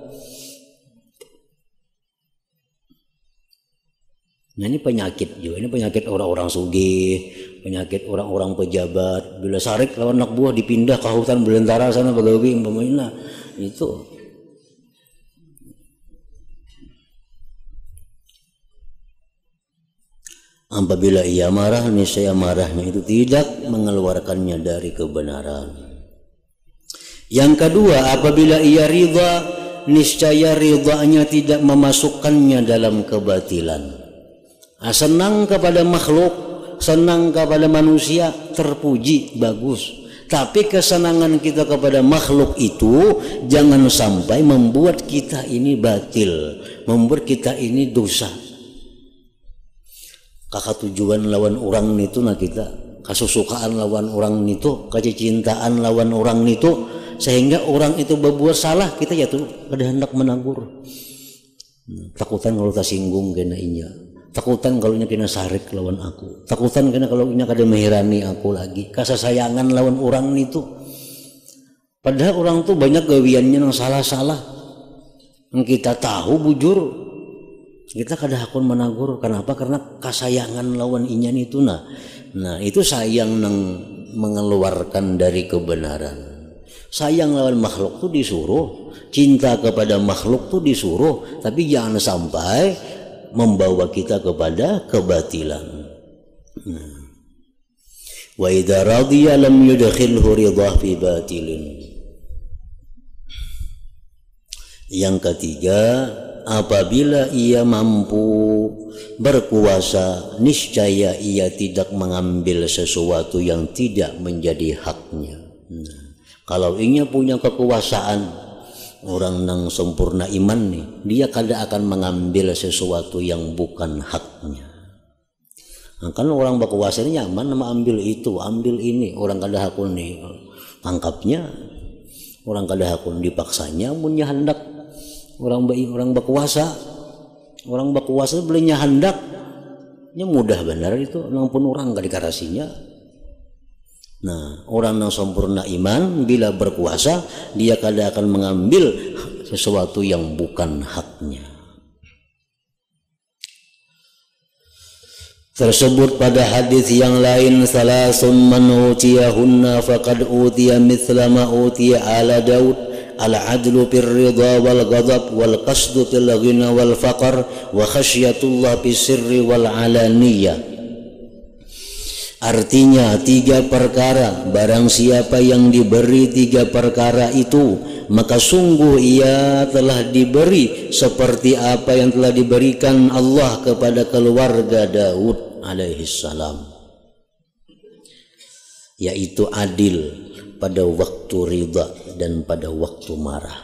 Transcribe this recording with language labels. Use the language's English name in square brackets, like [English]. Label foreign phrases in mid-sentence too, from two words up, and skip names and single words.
[Indonesian] Nah ini penyakit juga, ini penyakit orang-orang sugih, penyakit orang-orang pejabat. [Banjar] Bila sarik lawan anak buah dipindah ke hutan belantara sana bagawi umpamanya itu. [Indonesian] Apabila ia marah, niscaya marahnya itu tidak mengeluarkannya dari kebenaran. Yang kedua, apabila ia ridha, niscaya ridhanya tidak memasukkannya dalam kebatilan. Senang kepada makhluk, senang kepada manusia, terpuji, bagus. Tapi kesenangan kita kepada makhluk itu jangan sampai membuat kita ini batil, membuat kita ini dosa. [Banjar] Kakak tujuan lawan orang itu nah kita, kasusukaan lawan orang itu, kecintaan lawan orang itu, sehingga orang itu berbuat salah kita ya tuh kada hendak menegur. Takutan kalau tersinggung kena inya. Takutan kalau nya kena sarik lawan aku, takutan kena kalau nya kada mehirani aku lagi, kasasayangan lawan orang itu. Padahal orang tuh banyak gawiannya yang salah-salah, yang kita tahu bujur, kita kada hakun menagur. [Indonesian] Kenapa? [Banjar] Karena kasayangan lawan inyan itu. Nah itu sayang nang mengeluarkan dari kebenaran. [Indonesian] Sayang lawan makhluk tuh disuruh, cinta kepada makhluk tuh disuruh, tapi jangan sampai membawa kita kepada kebatilan. [Arabic] وإذا رضي لم يدخله رضا في باطل. [Indonesian] Yang ketiga, apabila ia mampu berkuasa, niscaya ia tidak mengambil sesuatu yang tidak menjadi haknya. Kalau ia punya kekuasaan, orang yang sempurna iman nih, dia kada akan mengambil sesuatu yang bukan haknya. [Banjar] Kan orang berkuasa ini nyaman nama ambil itu, ambil ini, orang kada hakun nih tangkapnya, orang kada hakun dipaksanya, punya hendak orang berkuasa belinya hendaknya mudah benar itu, nampun orang gak dikarasinya. [Indonesian] Nah, orang yang sempurna iman bila berkuasa dia kada akan mengambil sesuatu yang bukan haknya. Tersebut pada hadis yang lain, [Arabic] ثلاث من أوتيهن فقد أوتي مثل ما أوتي آل داود، العدل في الرضا والغضب والقصد في الغنى والفقر وخشية الله في السر والعلانية. [Indonesian] Artinya 3 perkara, barang siapa yang diberi 3 perkara itu, maka sungguh ia telah diberi seperti apa yang telah diberikan Allah kepada keluarga Daud alaihissalam, yaitu adil pada waktu ridha dan pada waktu marah.